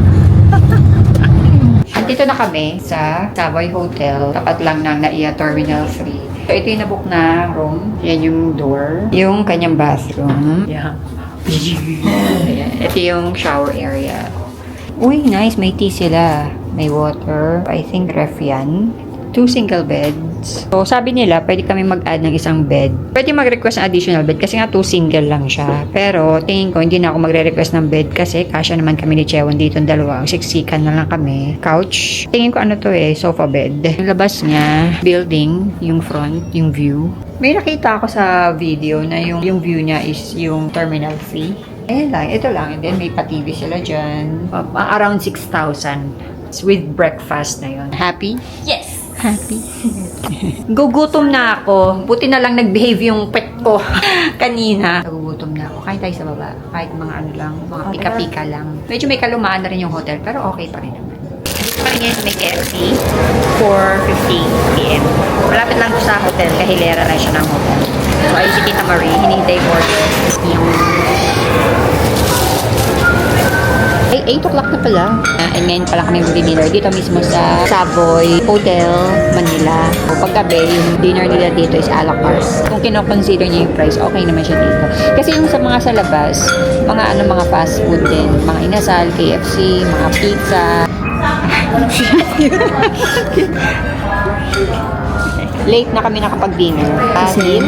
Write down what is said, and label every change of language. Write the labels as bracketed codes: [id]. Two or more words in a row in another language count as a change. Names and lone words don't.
[tl] Dito na kami sa Savoy Hotel. Tapat lang ng NAIA Terminal 3. So, ito yung nabook na room. Yan yung door. Yung kanyang bathroom. Yeah. Ayan. Ito yung shower area. Uy, nice. May tea sila. May water. [en] I think ref yan. 2 single beds. [tl] So, sabi nila, pwede kami mag-add ng isang bed. Pwede mag-request ng [en] additional bed [tl] kasi nga 2 single lang siya. Pero, tingin ko, hindi na ako magre-request ng bed kasi kasya naman kami ni Chewan dito ng dalawa. Siksikan na lang kami. Couch. Tingin ko ano to [en] sofa bed. [tl] Yung labas niya, building, yung front, yung view. May nakita ako sa video na yung view niya is yung Terminal 3. Ayan lang, ito lang. [en] And then, [tl] may pa-TV sila dyan. [en] Around 6,000. With breakfast na yun. Happy? [tl] Yes! Happy. Gugutom na ako. Buti na lang nag-behave yung pet ko kanina. Gugutom na ako. Kain tayo sa baba. Kahit mga lang, mga pika-pika lang. Medyo may kalumaan na rin yung hotel, pero okay pa rin naman. Dito pa rin yan sa may KFC. 4:50 PM. Malapit lang sa hotel. Kahilera lang siya ng hotel. So, ayun si Tita Marie. Hinihintay mo yung 8 o'clock na pala. And ngayon pala kami mag-dinner dito mismo sa Savoy Hotel, Manila. O paggabi, yung dinner nila dito is [fr] a la carte. [tl] Kung kino-consider niyo yung price, okay naman siya dito. Kasi yung sa mga sa labas, mga [en] fast food [tl] din. Mga inasal, KFC, mga pizza. Late na kami nakapag-dinner. Kasi